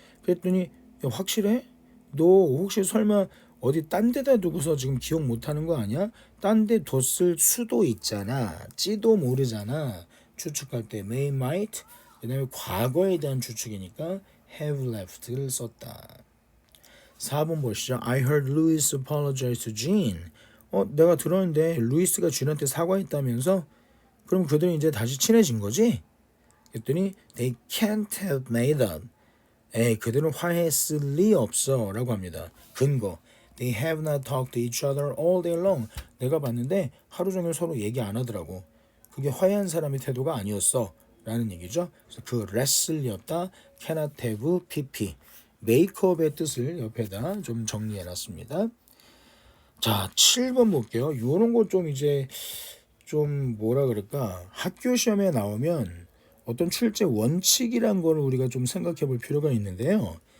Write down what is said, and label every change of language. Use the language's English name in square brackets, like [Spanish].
[Korean] 그랬더니 야, 확실해? 너 혹시 설마 어디 딴 데다 두고서 지금 기억 못하는 거 아니야? 딴 데 뒀을 수도 있잖아. 찌도 모르잖아. 추측할 때 may, might. 그 다음에 과거에 대한 추측이니까 have left를 썼다. 4번 보시죠. [English] I heard Louis apologize to Jean. [Korean] 내가 들었는데 루이스가 준한테 사과했다면서? 그럼 그들은 이제 다시 친해진 거지? 그랬더니 [English] they can't have made up. [Korean] 그들은 화해했을 리 없어 라고 합니다. [English] 근거 They have not talked to each other all day long. [Korean] 내가 봤는데 하루 종일 서로 얘기 안 하더라고. 그게 화해한 사람의 태도가 아니었어 라는 얘기죠. 그래서 그 wrestle이었다. [English] cannot have pp. [Korean] 메이크업의 뜻을 옆에다 좀 정리해놨습니다. 자, 7번 볼게요. 요런 거 좀 이제 좀 뭐라 그럴까, 학교 시험에 나오면 어떤 출제 원칙이란 걸 우리가 좀 생각해 볼 필요가 있는데요.